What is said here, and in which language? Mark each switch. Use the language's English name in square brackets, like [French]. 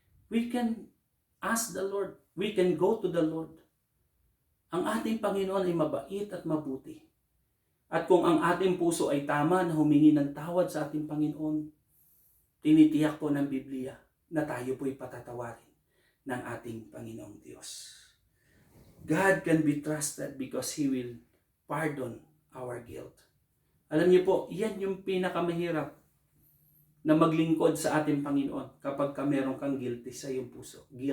[English] We can ask the Lord. We can go to the Lord. [Filipino] Ang ating Panginoon ay mabait at mabuti. At kung ang ating puso ay tama na humingi ng tawad sa ating Panginoon, tinitiyak po ng Biblia na tayo po'y patatawarin ng ating Panginoong Diyos. [English] God can be trusted because He will pardon our guilt. [Filipino] Alam niyo po, yan yung pinakamahirap na maglingkod sa ating Panginoon kapag meron kang guilt sa iyong puso.